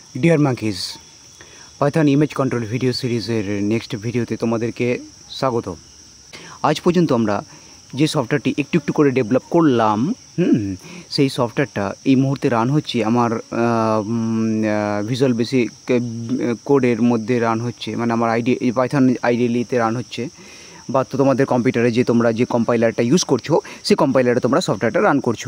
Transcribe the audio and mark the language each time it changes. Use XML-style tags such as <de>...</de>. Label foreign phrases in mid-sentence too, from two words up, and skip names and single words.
<en>Dear Monkeys Python image control video series-er next video-te</en> <bn>তোমাদেরকে স্বাগত। আজ পর্যন্ত আমরা যে সফটওয়্যারটি একটু একটু করে ডেভেলপ করলাম সেই সফটওয়্যারটা এই মুহূর্তে রান হচ্ছে আমার ভিজুয়াল বেসিক কোডের মধ্যে রান হচ্ছে, মানে আমার পাইথন আইডিইতে রান হচ্ছে, বা তো তোমাদের কম্পিউটারে যে তোমরা যে কম্পাইলারটা ইউজ করছো সেই কম্পাইলারে তোমরা সফটওয়্যারটা রান করছো।</bn>